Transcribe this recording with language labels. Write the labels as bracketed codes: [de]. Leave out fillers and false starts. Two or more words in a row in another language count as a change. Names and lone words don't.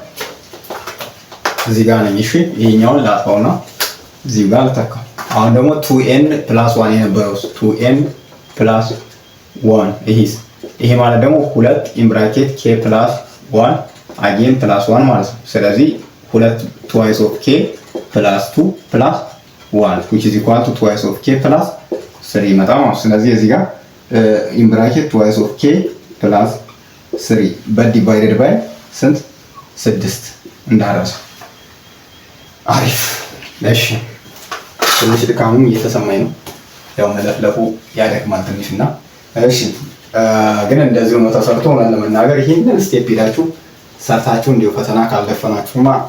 [am] እዚህ ጋር ነኝ። እሺ ይሄኛውን ላጥፋውና እዚህ ጋር ልተካው። አሁን ደግሞ 2n ፕላስ 1 የነበረው 2n ፕላስ 1 ይሄ ማለት ደግሞ 2 [en] in bracket k plus 1 again plus 1 [am] ማለት ነው። ስለዚህ [en] 2 twice of k plus 2 plus 1 which is equal to twice of k plus 3 [am] ይመጣል ማለት ነው። ስለዚህ እዚህ ጋር [en] in bracket twice of k plus 3 but divided by [am] ስንት 6 እንዳረሰ አሪፍ። እሺ ትንሽ ድካሙም እየተሰማኝ ነው። ያው መለፍለፉ ያደክማል ትንሽና እሺ ግን እንደዚህ ነው ተሰርቶ ነው ለመናገር ይሄንን ስቴፕ ሄዳችሁ ሰርታችሁ እንዲሁ ፈተና ካልደፈናችሁማ